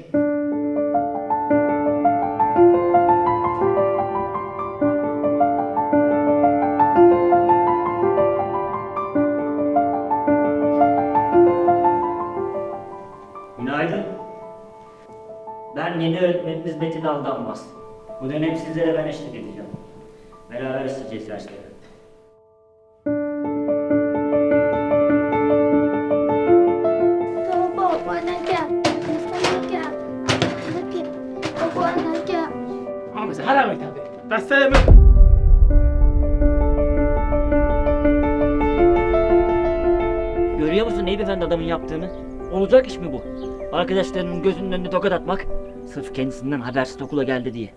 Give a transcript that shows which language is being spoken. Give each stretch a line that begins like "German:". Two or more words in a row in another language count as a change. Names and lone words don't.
Turkish: Günaydın. Ben yeni öğretmeniniz Metin Aldanmaz. Bu dönem sizlere ben eşlik edeceğim. Beraber isteyeceğiz dersleri.
Indonesian: Tuh, anaknya. Anaknya. Anaknya. Tuh, anaknya.
Turkish: Abi sen hala mektepte. Derslere mi? Görüyor musun Eyüp Efendi adamın yaptığını? Olacak iş mi bu? Arkadaşlarının gözünün önünde tokat atmak, sırf kendisinden habersiz okula geldi diye.